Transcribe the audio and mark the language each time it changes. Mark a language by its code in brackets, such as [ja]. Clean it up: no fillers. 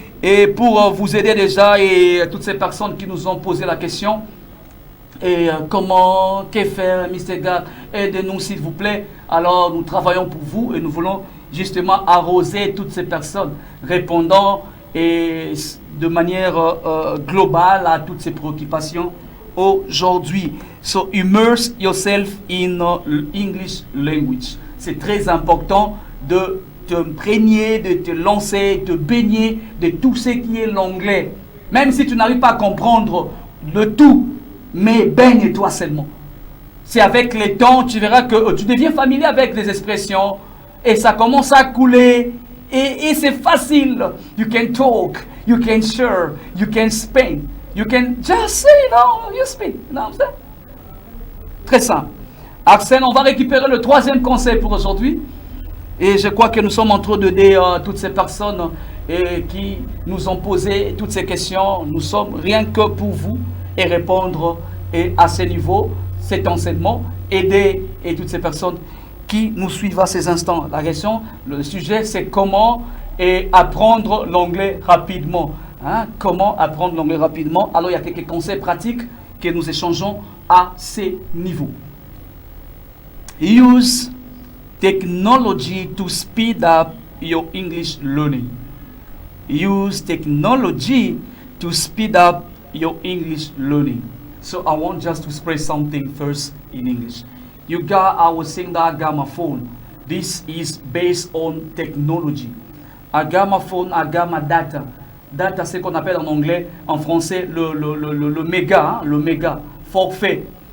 [fr] Et pour vous aider déjà, et toutes ces personnes qui nous ont posé la question, et comment, que faire, Mr. God, aidez-nous s'il vous plaît. Alors nous travaillons pour vous et nous voulons justement arroser toutes ces personnes, répondant et de manière globale à toutes ces préoccupations aujourd'hui. [en] So immerse yourself in English language. [fr] C'est très important de te imprégner, de te lancer, de te baigner de tout ce qui est l'anglais. Même si tu n'arrives pas à comprendre le tout, mais baigne-toi seulement. C'est avec le temps, tu verras que tu deviens familier avec les expressions et ça commence à couler et c'est facile. [en] You can talk, you can share, you can speak, you can just say, you speak. [fr] Très simple. Arsène, on va récupérer le troisième conseil pour aujourd'hui. Et je crois que nous sommes en train d'aider toutes ces personnes qui nous ont posé toutes ces questions. Nous sommes rien que pour vous et répondre à ce niveau, cet enseignement, aider et toutes ces personnes qui nous suivent à ces instants. La question, le sujet, c'est comment apprendre l'anglais rapidement. Hein? Comment apprendre l'anglais rapidement? Alors, il y a quelques conseils pratiques que nous échangeons à ces niveaux. [en] Use technology to speed up your English learning. Use technology to speed up your English learning. So I want just to express something first in English. I was saying that I got my phone. This is based on technology. I got my phone, I got my data. [fr] Data, c'est ce qu'on appelle en anglais, en français, le méga, le méga, forfait.